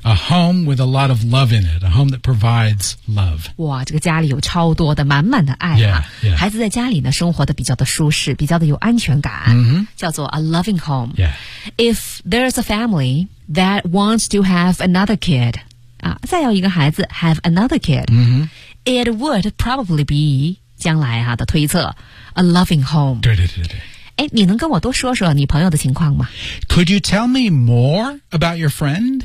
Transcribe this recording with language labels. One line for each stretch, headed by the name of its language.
English: A home with a lot of love in it A home that provides love
Chinese: 哇这个家里有超多的满满的爱、啊、
English: yeah, yeah.
Chinese: 孩子在家里呢生活的比较的舒适比较的有安全感、
English: mm-hmm.
Chinese: 叫做
English: a loving home、 yeah. If there's a familyThat wants to have another kid.
Chinese: 啊，再要一个孩子
English: have another kid.、 Mm-hmm. It would probably be,
Chinese: 将来啊的推测
English: a loving home.
Chinese: 对对对对。哎，你能跟我多说说你朋友的情况吗
English: ?Could you tell me more about your friend?、